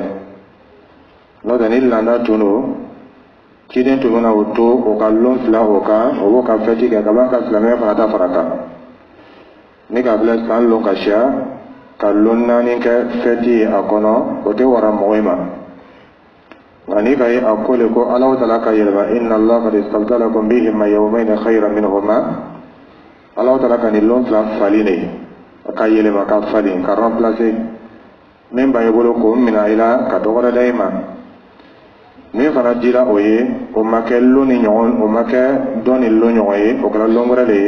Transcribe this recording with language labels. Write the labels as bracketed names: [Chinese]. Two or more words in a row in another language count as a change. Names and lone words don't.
[Bambara] N'o tɛ ni landa tun do ciden tun bɛna o to o ka lɔn fila o kan o b'o ka fɛti kɛ ka ban ka silamɛya fana ta fara kan. Ni ka bila san lɔn ka siya ka lɔn naani kɛ fɛti a kɔnɔ o tɛ wara mɔgɔ ma. Nka ni ka ye a ko le ko Alahu Taala ka yɛlɛma [Arabic] إن الله قد استبدلكم بهما يومين خيرا منهما. [Bambara] Alahu Taala ka nin lɔn fila fali ne ka yɛlɛma ka fali ka remplacer min b'a ye bolo k'o minɛ i la ka dɔ wɛrɛ da i ma. Min fana dira o ye o ma kɛ lɔn ni ɲɔgɔn, o ma kɛ dɔn ni lɔn ɲɔgɔn ye, o kɛra lɔn wɛrɛ de ye.